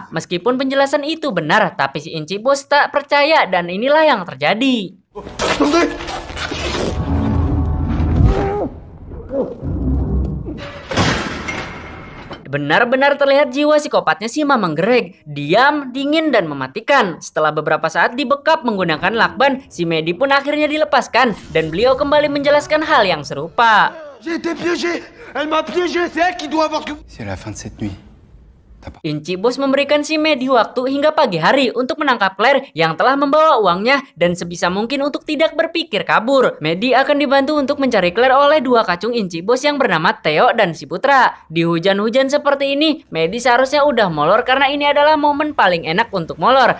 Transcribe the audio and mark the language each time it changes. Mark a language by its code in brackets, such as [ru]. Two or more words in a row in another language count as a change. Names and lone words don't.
[id] Meskipun penjelasan itu benar, tapi si Inci bos tak percaya dan inilah yang terjadi. Benar-benar terlihat jiwa psikopatnya si Mamang Greg. Diam, dingin, dan mematikan. Setelah beberapa saat dibekap menggunakan lakban, si Mehdi pun akhirnya dilepaskan dan beliau kembali menjelaskan hal yang serupa. [fr] J'ai été piégé. Elle m'a piégé. C'est elle qui doit avoir... C'est la fin de cette nuit. [id] Inci Bos memberikan si Mehdi waktu hingga pagi hari untuk menangkap Claire yang telah membawa uangnya dan sebisa mungkin untuk tidak berpikir kabur. Mehdi akan dibantu untuk mencari Claire oleh dua kacung Inci Bos yang bernama Theo dan si Putra. Di hujan-hujan seperti ini, Mehdi seharusnya udah molor karena ini adalah momen paling enak untuk molor.